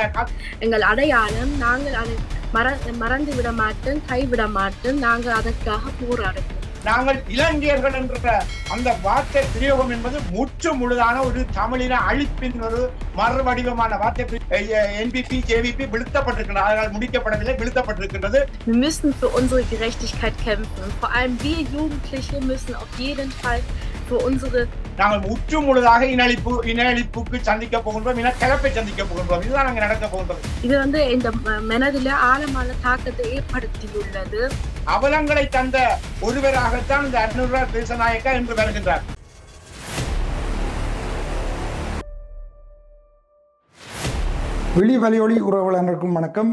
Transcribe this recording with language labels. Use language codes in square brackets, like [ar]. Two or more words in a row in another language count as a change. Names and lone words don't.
[ta] எங்கள் அடையாளம், நாங்கள் அதை மறந்து விட மாட்டோம், கைவிட மாட்டோம். நாங்கள் அதற்காக போராடுவோம். நாங்கள் இலங்கையர்கள் என்ற அந்த வார்த்தை பிரயோகம் என்பது முற்று முழுதான ஒரு தமிழின அழிப்பின் ஒரு மறுவடிவமான வார்த்தை. NPP, JVP வீழ்த்தப்பட்டிருக்கின்றன, அதனால் முடிக்கப்படவில்லை, வீழ்த்தப்பட்டிருக்கின்றது. [de] Wir müssen für unsere Gerechtigkeit kämpfen. Vor allem wir Jugendliche müssen auf jeden Fall für unsere [ta] நாங்கள் முற்று முழுதாக இனஅழிப்புக்கு சந்திக்க போகின்றோம், இனக்கலப்பை சந்திக்க போகின்றோம். இதுதான் நாங்கள் நடக்க போகின்றோம். இது இந்த மனதில் ஆழமான தாக்கத்தை ஏற்படுத்தியுள்ளது. அவலங்களை தந்த ஒருவராகத்தான் இந்த அனுரா தேசநாயக்கா என்று வருகின்றார். வெளி வலையொலி உறவுகளுக்கும் வணக்கம்.